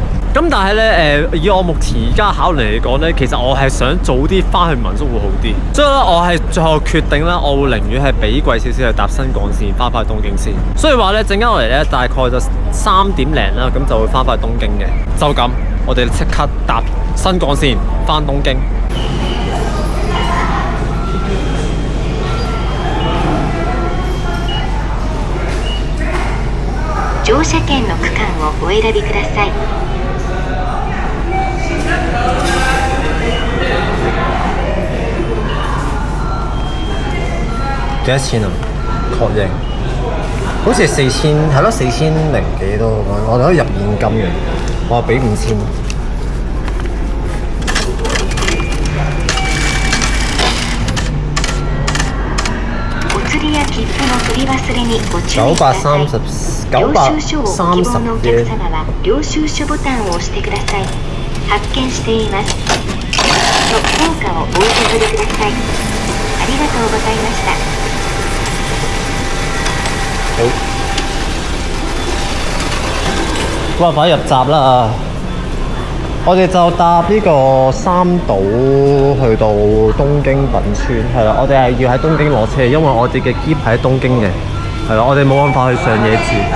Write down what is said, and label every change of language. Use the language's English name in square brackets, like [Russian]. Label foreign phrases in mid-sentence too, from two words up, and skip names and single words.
[Cantonese] 咁但係咧以我目前而家考慮嚟講咧，其實我係想早啲翻去民宿會好啲，所以咧我係最後決定啦，我會寧願係俾貴少少去搭新幹線翻返去東京先。所以話咧，陣間落嚟咧大概就3點零啦，咁就會翻返去東京嘅。就咁，我哋即刻搭新幹線翻東京。 [Japanese] 乗車券の区間をお選びください。 [Cantonese] 幾多錢啊？確認，好似係4000，係咯，4000幾多咁樣。我哋可以入現金嘅，我俾5000。 [Japanese] お釣りや切符の取り忘れにご注意ください。領収書をご希望のお客様は領収書ボタンを押してください。発券しています。硬貨をお受け取りください。ありがとうございました。 [Cantonese] 好。 哇！快入閘啦！我哋就搭呢個三島去到東京品川，係啦。我哋係要喺東京攞車，因為我哋嘅篋喺東京嘅，係啦。我哋冇辦法去上野住。